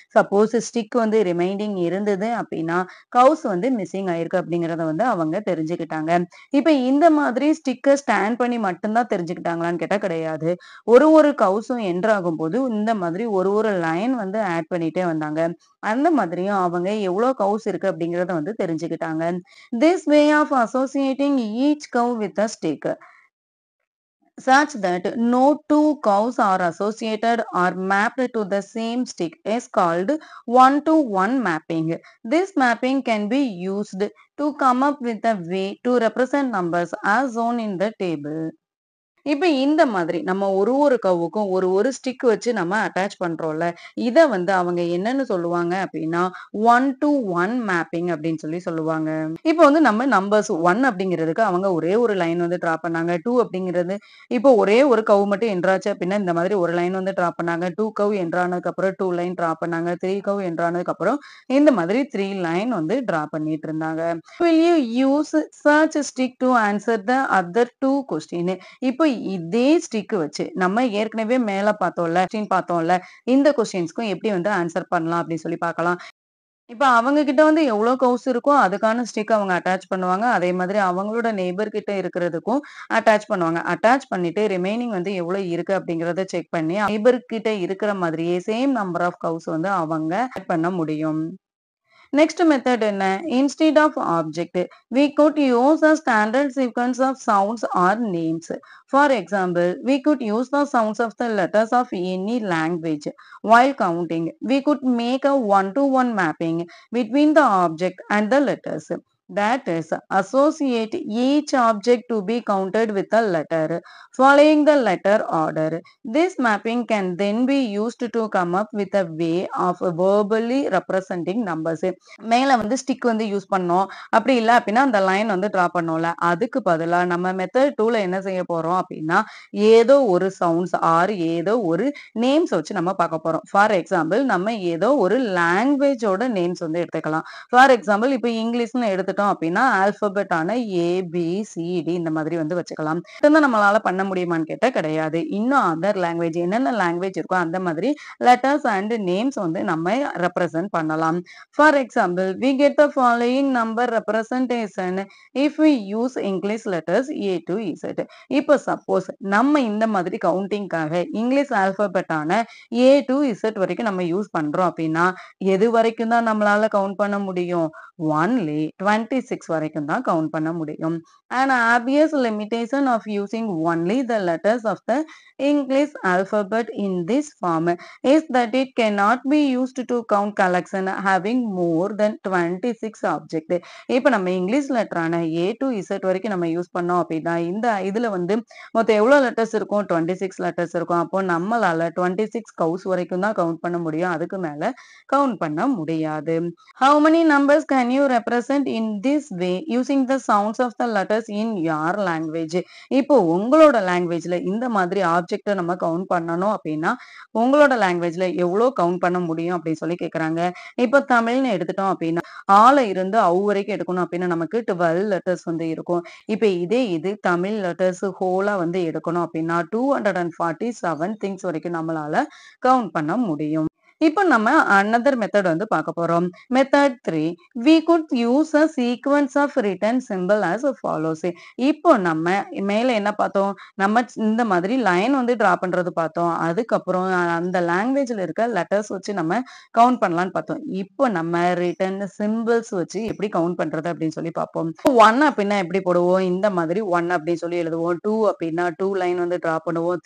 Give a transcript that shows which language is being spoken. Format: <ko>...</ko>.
<ta>Suppose stick வந்து reminding இருந்தது அப்படின்னா கவுஸ் வந்து மிஸ்ஸிங் ஆயிருக்கு அப்படிங்கறத வந்து அவங்க தெரிஞ்சுக்கிட்டாங்க. இப்ப இந்த மாதிரி ஸ்டிக்கை ஸ்டாண்ட் பண்ணி மட்டும்தான் தெரிஞ்சுக்கிட்டாங்களான்னு கேட்டா கிடையாது. ஒரு கவுஸும் என்ட்ராகும் போது இந்த மாதிரி ஒரு லைன் வந்து ஆட் பண்ணிட்டே வந்தாங்க. அந்த மாதிரியும் அவங்க எவ்வளவு கவுஸ் இருக்கு அப்படிங்கறத வந்து தெரிஞ்சுக்கிட்டாங்க.</ta> <en>This way of associating each cow with a stick such that no two cows are associated or mapped to the same stick is called one-to-one mapping. This mapping can be used to come up with a way to represent numbers as shown in the table.</en> <ta>இப்ப இந்த மாதிரி நம்ம ஒரு கவுக்கும் ஒரு stick வச்சு நம்ம attach பண்றோம்ல, இத வந்து அவங்க என்னன்னு சொல்லுவாங்க அப்படின்னா ஒன் டு ஒன் மேப்பிங் அப்படின்னு சொல்லுவாங்க. இப்போ வந்து நம்ம நம்பர்ஸ் 1 அப்படிங்கிறதுக்கு அவங்க ஒரே ஒரு லைன் வந்து டிரா பண்ணாங்க. 2 அப்படிங்கிறது இப்போ ஒரே ஒரு கவு மட்டும் என்ட்ராச்சு அப்படின்னா இந்த மாதிரி ஒரு லைன் வந்து டிரா பண்ணாங்க. 2 கவு என்ட்ரானதுக்கு அப்புறம் 2 லைன் டிரா பண்ணாங்க. 3 கவு என்ட்ரானதுக்கு அப்புறம் இந்த மாதிரி 3 லைன் வந்து டிரா பண்ணிட்டு இருந்தாங்க.</ta> <en>Will you use such a stick to answer the other two question?</en> <ta>இப்போ இதே ஸ்டிக் வச்சு நம்ம ஏற்கனவே மேல பார்த்தோம்ல, இந்த கொஸ்டின்ஸ்க்கும் எப்படி வந்து ஆன்சர் பண்ணலாம் அப்படின்னு சொல்லி பார்க்கலாம். இப்ப அவங்க கிட்ட வந்து எவ்வளோ கவுஸ் இருக்கோ, அதுக்கான ஸ்டிக் அவங்க அட்டாச் பண்ணுவாங்க. அதே மாதிரி அவங்களோட நெய்பர் கிட்ட இருக்கிறதுக்கும் அட்டாச் பண்ணுவாங்க. அட்டாச் பண்ணிட்டு ரிமைனிங் வந்து எவ்வளோ இருக்கு அப்படிங்கிறத செக் பண்ணி, நெய்பர் கிட்ட இருக்கிற மாதிரியே சேம் நம்பர் ஆஃப் கவுஸ் வந்து அவங்க ஆட் பண்ண முடியும்.</ta> <en>Next method</en> <ta>என்ன?</ta> <en>Instead of object, we could use a standard sequence of sounds or names. For example, we could use the sounds of the letters of any language. While counting, we could make a one-to-one mapping between the object and the letters. That is, associate each object to be counted with a letter, following the letter order. This mapping can then be used to come up with a way of verbally representing numbers.</en> <ta>மேல வந்து stick வந்து use பண்ணோம். அப்படி இல்ல அப்படின்னா அந்த line வந்து draw பண்ணோம்ல. அதுக்கு பதிலா நம்ம மெத்தட் 2ல என்ன செய்ய போறோம் அப்படின்னா, ஏதோ ஒரு சவுண்ட்ஸ் ஆர் ஏதோ ஒரு நேம்ஸ் வச்சு நம்ம பார்க்க போறோம். ஃபார் எக்ஸாம்பிள் நம்ம ஏதோ ஒரு லாங்குவேஜோட நேம்ஸ் வந்து எடுத்துக்கலாம். ஃபார் எக்ஸாம்பிள் இப்ப இங்கிலீஷ்னு எடுத்துட்டோம் அப்படின்னா, ஆல்பபெட் ஆன ஏ, பி, சி, டி இந்த மாதிரி வந்து வச்சுக்கலாம். இதுதான் நம்மளால பண்ண முடியுமான்னு கேட்டா கிடையாது. இன்னும் அதர் லாங்குவேஜ் என்னென்ன லாங்குவேஜ் இருக்கோ அந்த மாதிரி லெட்டர்ஸ் அண்ட் நேம்ஸ் வந்து நம்ம ரெப்ரசன்ட் பண்ணலாம்.</ta> <en>For example, we get the following number representation if we use English letters A to Z.</en> <ta>இப்போ சப்போஸ் நம்ம இந்த மாதிரி கவுண்டிங்காக இங்கிலீஷ் ஆல்பபெட் ஆன A to Z வரைக்கும் நம்ம யூஸ் பண்றோம் அப்படின்னா, எது வரைக்கும் தான் நம்மளால கவுண்ட் பண்ண முடியும்? only 26 வரைக்கும் தான் கவுண்ட் பண்ண முடியும்.</ta> <en>An obvious limitation of using only the letters of the English alphabet in this form is that it cannot be used to count collection having more than 26 object.</en> <ta>இப்ப நம்ம English லெட்டரான A to Z வரைக்கும் நம்ம use பண்ணோம் அப்படின்னா, இதுல வந்து மொத்தம் எவ்வளவு லெட்டர்ஸ் இருக்கும்? 26 லெட்டர்ஸ் இருக்கும். அப்போ நம்மளால 26 கவுஸ் வரைக்கும் தான் கவுண்ட் பண்ண முடியும். அதுக்கு மேல கவுண்ட் பண்ண முடியாது.</ta> <en>How many numbers can you represent in this way using the sounds of the letters in your language?</en> <ta>இப்போ உங்களோட லாங்குவேஜ்ல இந்த மாதிரி ஆப்ஜெக்ட்டை நம்ம கவுண்ட் பண்ணணும் அப்படின்னா, உங்களோட லாங்குவேஜ்ல எவ்வளோ கவுண்ட் பண்ண முடியும் அப்படின்னு சொல்லி கேட்குறாங்க. இப்போ தமிழ்னு எடுத்துட்டோம் அப்படின்னா, ஆல இருந்து வரைக்கும் எடுக்கணும் அப்படின்னா நமக்கு 12 லெட்டர்ஸ் வந்து இருக்கும். இப்போ இது தமிழ் லெட்டர்ஸ் ஹோலா வந்து எடுக்கணும் அப்படின்னா 247 திங்ஸ் வரைக்கும் நம்மளால கவுண்ட் பண்ண முடியும். இப்போ நம்ம another மெத்தட் வந்து பார்க்க போறோம்.</ta> <en>Method 3, we could use a sequence of written symbol as follows.</en> <ta>இப்போ நம்ம மேல என்ன பார்த்தோம்? நம்ம இந்த மாதிரி லைன் வந்து டிரா பண்றது பார்த்தோம். அதுக்கப்புறம் அந்த லாங்குவேஜ்ல இருக்க லெட்டர்ஸ் வச்சு நம்ம கவுண்ட் பண்ணலாம்னு பார்த்தோம். இப்போ நம்ம ரிட்டன் சிம்பிள்ஸ் வச்சு எப்படி கவுண்ட் பண்றது அப்படின்னு சொல்லி பார்ப்போம். 1 அப்படின்னா எப்படி போடுவோம்? இந்த மாதிரி 1 அப்படின்னு சொல்லி எழுதுவோம். 2 அப்படின்னா 2 லைன் வந்து டிரா பண்ணுவோம்.</ta>